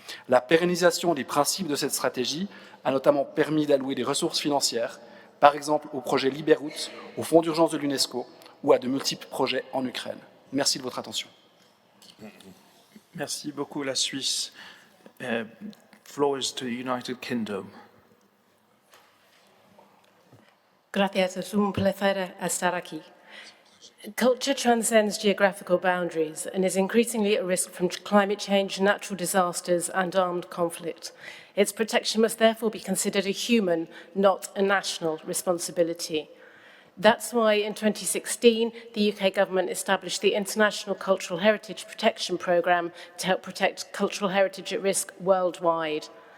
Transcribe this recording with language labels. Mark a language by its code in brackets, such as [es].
[fr] La pérennisation des principes de cette stratégie a notamment permis d'allouer des ressources financières, par exemple au projet Liberoute, au Fonds d'urgence de l'UNESCO ou à de multiples projets en Ukraine. Merci de votre attention. Merci beaucoup, la Suisse. [en] Floor is to United Kingdom. [es] Gracias, es un placer estar aquí. [en] Culture transcends geographical boundaries and is increasingly at risk from climate change, natural disasters, and armed conflict. Its protection must therefore be considered a human, not a national, responsibility. That's why in 2016, the UK government established the International Cultural Heritage Protection Programme to help protect cultural heritage at risk worldwide.